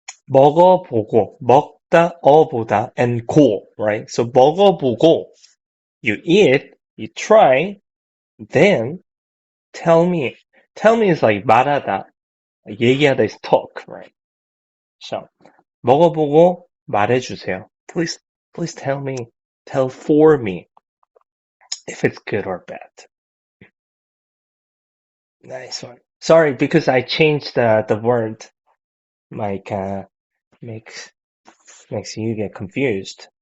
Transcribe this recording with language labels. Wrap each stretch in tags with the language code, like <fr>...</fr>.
<ko>먹어보고, 먹다, 어보다, and 고, right?</ko> <en>So 먹어보고, you eat, you try, then tell me. Tell me is like 말하다. 얘기하다 is talk, right?</en> <ko>So 먹어보고 말해주세요.</ko> <en>Please tell for me if it's good or bad. Nice one. Sorry, because I changed the word. Like, makes you get confused.</en>